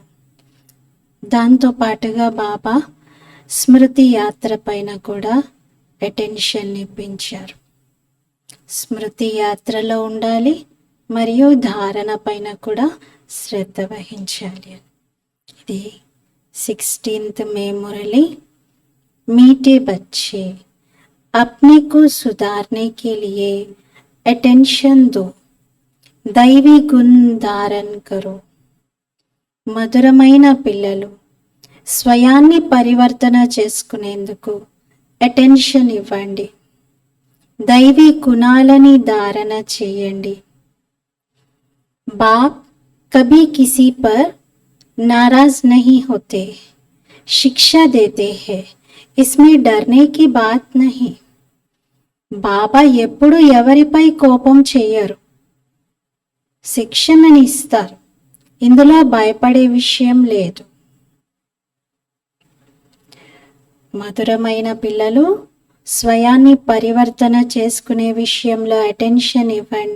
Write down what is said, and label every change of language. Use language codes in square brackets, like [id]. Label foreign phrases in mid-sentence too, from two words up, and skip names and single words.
[te] దాంతో పాటుగా బాబా స్మృతి యాత్ర పైన కూడా అటెన్షన్ని పెంచారు. స్మృతి యాత్రలో ఉండాలి మరియు ధారణ పైన కూడా శ్రద్ధ వహించాలి. ఇది 16th మే మురళి. [hi] मीठे बच्चे अपने को सुधारने के लिए अटेंशन दो, दैवी गुण धारण करो. [te] మధురమైన పిల్లలు స్వయాన్ని పరివర్తన చేసుకునేందుకు అటెన్షన్ ఇవ్వండి. దైవీ గుణాలని ధారణ చేయండి. [hi] बाप कभी किसी पर नाराज नहीं होते, शिक्षा देते हैं, इसमें डरने की बात नहीं. [te] బాబా ఎప్పుడు ఎవరిపై కోపం చేయరు, శిక్షణని ఇస్తారు. ఇందులో భయపడే విషయం లేదు. మధురమైన పిల్లలు స్వయాన్ని పరివర్తన చేసుకునే విషయంలో అటెన్షన్ ఇవ్వండి.